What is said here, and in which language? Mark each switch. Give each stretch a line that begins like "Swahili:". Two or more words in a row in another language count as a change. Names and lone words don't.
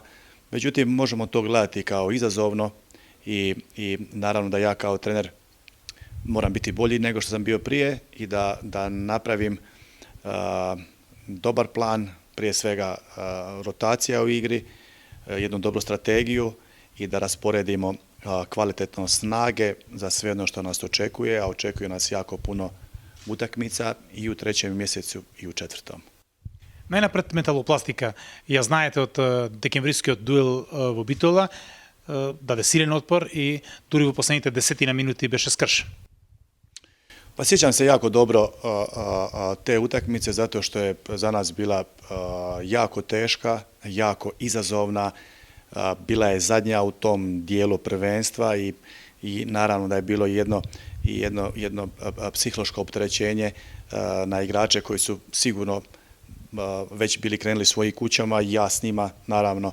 Croatian: Međutim, možemo to gledati kao izazovno i naravno da ja kao trener moram biti bolji nego što sam bio prije i da napravim dobar plan, prije svega rotacija u igri, jednu dobru strategiju i da rasporedimo kvalitetno snage za sve ono što nas očekuje, a očekuje nas jako puno utakmica i u 3. mjesecu i u 4.
Macedonian: Најнапред Металопластика. Ја знаете од декемврискиот дуел во Битола, даде силен отпор и дури во последните 10 минути беше скршен.
Croatian: Pa sjećam se jako dobro te utakmice zato što je za nas bila jako teška, jako izazovna, bila je zadnja u tom dijelu prvenstva i naravno da je bilo jedno psihološko opterećenje na igrače koji su sigurno već bili krenuli svojim kućama i ja s njima naravno.